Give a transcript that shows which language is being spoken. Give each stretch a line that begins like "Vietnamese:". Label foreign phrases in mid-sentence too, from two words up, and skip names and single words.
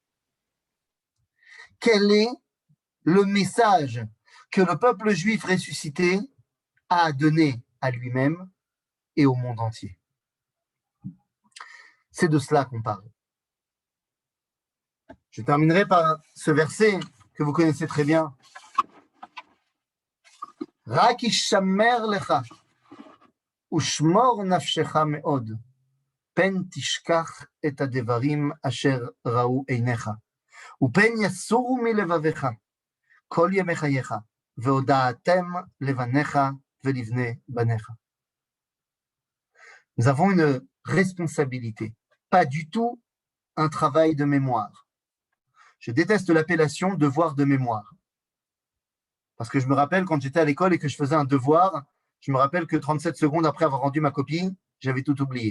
French: Quel est le message que le peuple juif ressuscité a donné à lui-même et au monde entier? C'est de cela qu'on parle. Je terminerai par ce verset que vous connaissez très bien.
Hebrew: רק השמר לך ושמור נפשך מאד פן תשכח את הדברים אשר ראו עיניך ופן יסורו מלבבך כל ימי חייך והודעתם לבניך ולבני בניך.
French: Nous avons une responsabilité, pas du tout un travail de mémoire. Je déteste l'appellation devoir de mémoire. Parce que je me rappelle quand j'étais à l'école et que je faisais un devoir, je me rappelle que 37 secondes après avoir rendu ma copie, j'avais tout oublié.